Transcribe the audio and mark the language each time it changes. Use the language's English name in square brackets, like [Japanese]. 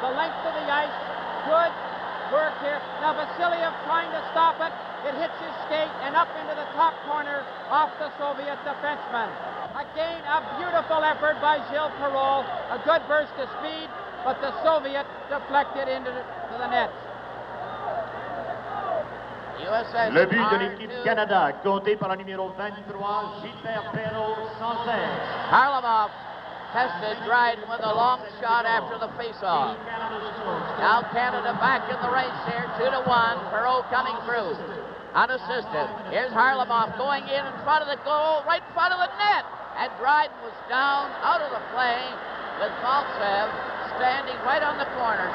[English] The length of the ice, good work here. Now Vasiliev trying to stop it. It hits his skate and up into the top corner off the Soviet defenseman. Again, a beautiful effort by Gilles Perro. A good burst of speed, but the Soviet deflected into the net. [French] Le but de l'équipe Canada, compté par le numéro 23, Gilbert Perro, sans air. [English] Harlamov tested Dryden with a long shot after the face-off. Now Canada back in the race here, 2-1. Perro coming through, unassisted. Here's Harlamov going in front of the goal, right in front of the net. And Dryden was down, out of the play, with Maltsev standing right on the corner.